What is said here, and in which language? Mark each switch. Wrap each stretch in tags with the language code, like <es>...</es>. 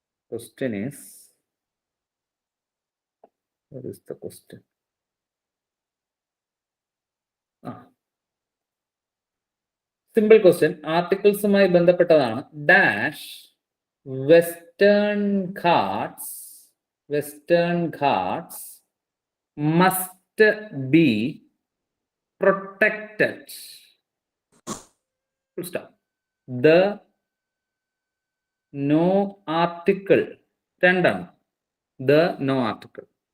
<en>Question is, what is the question?</en> <ml>Simple question, ആർട്ടിക്കിൾസുമായി ബന്ധപ്പെട്ടതാണ്.</ml> <en>Dash Western Ghats Western Ghats must be protected. Full stop. The no article.</en> <ml>രണ്ടാണ്.</ml> <en>The no article.</en>